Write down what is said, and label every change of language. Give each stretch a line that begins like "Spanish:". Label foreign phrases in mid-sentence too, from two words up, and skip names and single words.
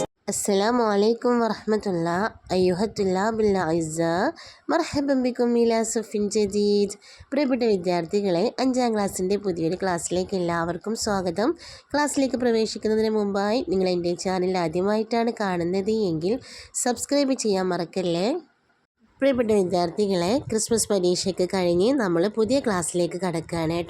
Arabic: السلام عليكم ورحمة الله أيها الطلاب الأعزاء مرحبا بكم إلى صف جديد.
Malayalam: പ്രിയപ്പെട്ട വിദ്യാർത്ഥികളെ, 5ാം ക്ലാസ്സിൻ്റെ പുതിയൊരു ക്ലാസ്സിലേക്ക് എല്ലാവർക്കും സ്വാഗതം. ക്ലാസ്സിലേക്ക് പ്രവേശിക്കുന്നതിന് മുമ്പായി നിങ്ങൾ എൻ്റെ ചാനൽ ആദ്യമായിട്ടാണ് കാണുന്നത് എങ്കിൽ സബ്സ്ക്രൈബ് ചെയ്യാൻ മറക്കല്ലേ. പ്രിയപ്പെട്ട വിദ്യാർത്ഥികളെ, ക്രിസ്മസ് പരീക്ഷയ്ക്ക് കഴിഞ്ഞ് നമ്മൾ പുതിയ ക്ലാസ്സിലേക്ക് കടക്കുകയാണ് കേട്ടോ.